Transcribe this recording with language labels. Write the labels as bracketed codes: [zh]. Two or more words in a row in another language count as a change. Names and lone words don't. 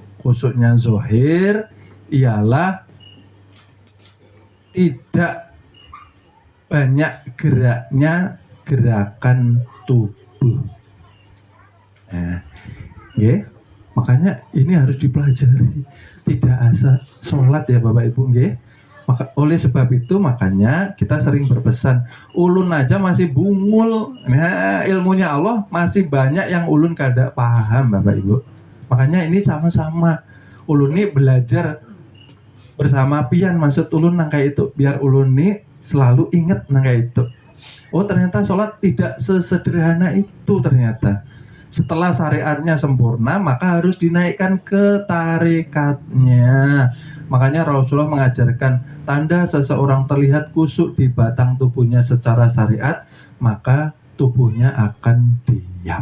[id] Khusyuknya zahir ialah tidak banyak geraknya gerakan tubuh. Nah, makanya ini harus dipelajari. Tidak asal sholat ya Bapak Ibu, Maka oleh sebab itu makanya kita sering berpesan, [bjn] ulun aja masih bungul. Nah, ilmunya Allah masih banyak yang ulun kada paham Bapak Ibu. Makanya ini sama-sama ulun ini belajar bersama pian, maksud ulun nang kayak itu, biar ulun ini selalu ingat nang kayak itu. [id] Oh ternyata sholat tidak sesederhana itu ternyata. Setelah syariatnya sempurna maka harus dinaikkan ke tarikatnya. Makanya Rasulullah mengajarkan tanda seseorang terlihat kusuk di batang tubuhnya secara syariat, maka tubuhnya akan diam.